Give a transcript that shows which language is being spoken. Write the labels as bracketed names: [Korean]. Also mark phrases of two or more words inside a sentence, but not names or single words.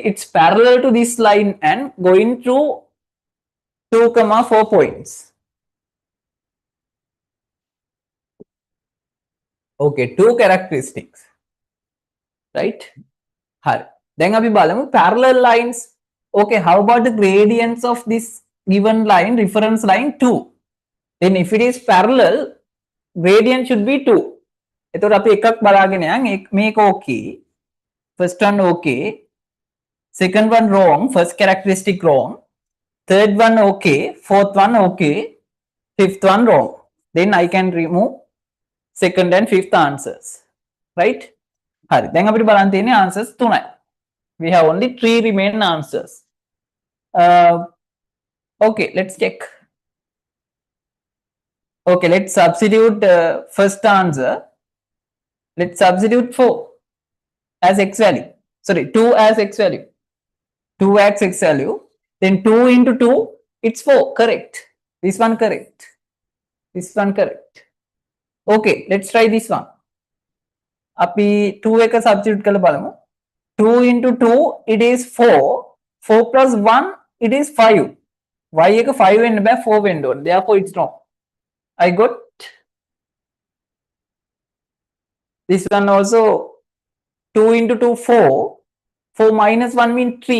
[English] It's parallel to this line and going through 2, 4 points. Okay, two characteristics. Right? Then [Sinhala] අපි බලමු [English] parallel lines. Okay, how about the gradients of this given line, reference line 2? Then if it is parallel, gradient should be 2. [Sinhala] එතකොට අපි එකක් බලාගෙන යන් මේක okay. [English] First one okay. Second one wrong. First characteristic wrong. Third one okay. Fourth one okay. Fifth one wrong. Then I can remove second and fifth answers. Right? [Sinhala] හරි. දැන් අපිට බලන්න තියෙන්නේ answers 3යි. [English] We have only 3 remaining answers. Okay, let's check. Okay, let's substitute first answer. Let's substitute 4 as x value. Sorry, 2 as x value. 2 as x value. Then 2 into 2, it's 4. Correct. This one correct. This one correct. Okay, let's try this one. [Sinhala] අපි 2 එක substitute කරලා බලමු. [English] 2 into 2 it is 4. 4 plus 1 it is 5. [Sinhala] Y එක 5 වෙන්න බෑ 4 වෙන්න ඕනේ. [English] Therefore it's wrong. I got this one also. 2 into 2 4. 4 minus 1 means 3.